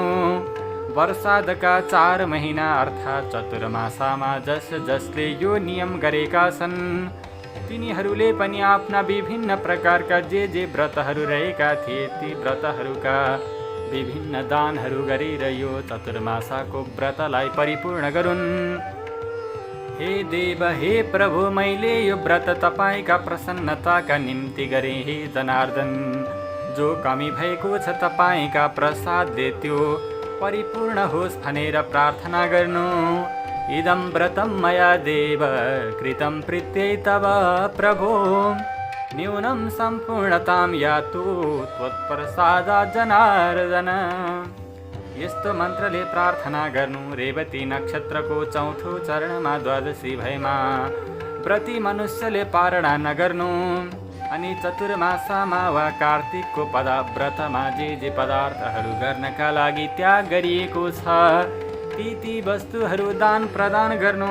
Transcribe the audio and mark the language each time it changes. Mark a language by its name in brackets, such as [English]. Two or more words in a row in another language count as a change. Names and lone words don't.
[Nepali] वर्षादका 4 महिना अर्थात् चतुर्मासामा जसले यो नियम गरेका छन् तिनीहरूले पनि आफ्ना विभिन्न प्रकारका जे व्रतहरू रहेका थिए ती व्रतहरूका विभिन्न दानहरू गरेर यो चतुर्मासाको व्रतलाई परिपूर्ण गरून्। हे देव, हे प्रभु, मैले यो व्रत तपाईँका प्रसन्नताका निम्ति गरे। हे जनार्दन, जो कमी भएको छ तपाईँका प्रसादले त्यो परिपूर्ण होस् भनेर प्रार्थना गर्नु। [Sanskrit] इदं व्रतं मया देव कृतं प्रीत्यै तव प्रभो, न्यूनं सम्पूर्णतां यातु त्वत्प्रसादात् जनार्दन। [Nepali] यस्तो मन्त्रले प्रार्थना गर्नु। रेवती नक्षत्रको 4औं चरणमा 12 भएमा प्रति मनुष्यले पारणा नगर्नु अनि चतुर्मासामा वा कार्तिकको व्रतमा जे पदार्थहरू गर्नका लागि त्याग गरिएको छ ती वस्तुहरू दान प्रदान गर्नु।